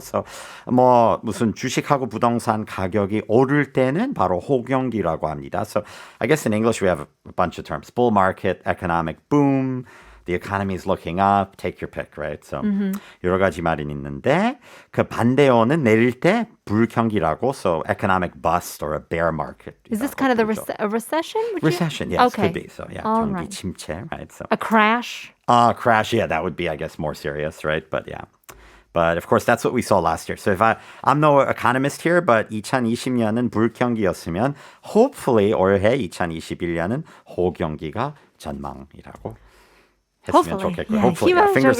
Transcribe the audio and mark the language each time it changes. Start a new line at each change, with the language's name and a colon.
Korean: So 뭐 무슨 주식하고 부동산 가격이 오를 때는 바로 호경기라고 합니다.
English: So I guess in English we have a bunch of terms. Bull market, economic boom, the economy is looking up, take your pick, right?
Korean: So 여러 가지 말이 있는데 그 반대어는 내릴 때 불경기라고, so economic bust or a bear market.
English: Is this kind of a recession? Recession, yes, Okay. could be. So yeah, All
Korean: 경기
English: right.
Korean: 침체, right? So
English: A crash? crash, yeah, that would be, I guess, more serious, right? But yeah. But of course, that's what we saw last year. So if I'm no economist here, but 2020년은 불경기였으면 hopefully 올해 2021년은 호경기가 전망이라고 했으면 좋겠고요. Hopefully, yeah, fingers